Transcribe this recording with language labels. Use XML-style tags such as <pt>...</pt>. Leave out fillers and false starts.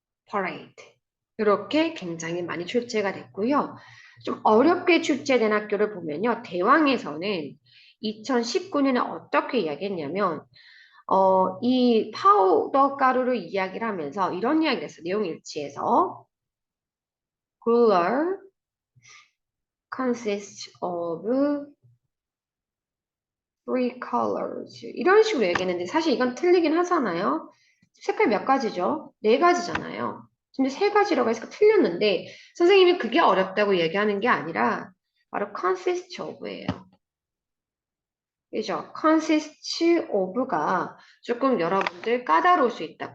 <en>parade.</en> <ko>이렇게 굉장히 많이 출제가 됐고요. 좀 어렵게 출제된 학교를 보면요. 대왕에서는 2019년에 어떻게 이야기했냐면 이 파우더 가루를 이야기를 하면서 이런 이야기를 했어요. 내용 일치에서</ko> <en>Cooler consists of three colors.</en> <ko>이런 식으로 얘기했는데 사실 이건 틀리긴 하잖아요. 색깔 몇 가지죠? 네 가지잖아요. 근데 세 가지라고 해서 틀렸는데 선생님이 그게 어렵다고 얘기하는 게 아니라 바로 consist of예요. 그죠? consist of가 조금 여러분들 까다로울 수 있다.</ko>